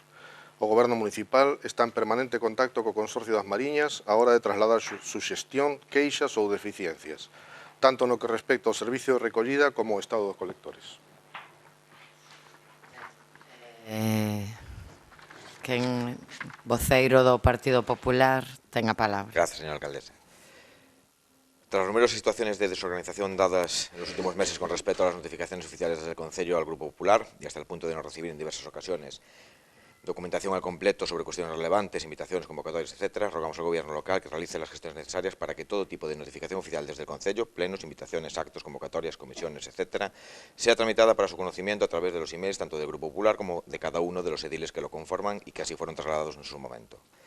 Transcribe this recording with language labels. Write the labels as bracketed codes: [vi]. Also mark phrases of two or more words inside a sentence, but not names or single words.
[gl] O Goberno Municipal está en permanente contacto co Consorcio das Mariñas á hora de trasladar suxestión, queixas ou deficiencias, tanto no que respecta ao servicio de recollida como ao estado dos colectores. Quen voceiro do Partido Popular ten a palabra. [es] Gracias, señora alcaldesa. Tras las numerosas situaciones de desorganización dadas en los últimos meses con respecto a las notificaciones oficiales desde el Concello al Grupo Popular y hasta el punto de no recibir en diversas ocasiones documentación al completo sobre cuestiones relevantes, invitaciones, convocatorias, etc., rogamos al Gobierno local que realice las gestiones necesarias para que todo tipo de notificación oficial desde el Concello, plenos, invitaciones, actos, convocatorias, comisiones, etc., sea tramitada para su conocimiento a través de los emails tanto del Grupo Popular como de cada uno de los ediles que lo conforman y que así fueron trasladados en su momento.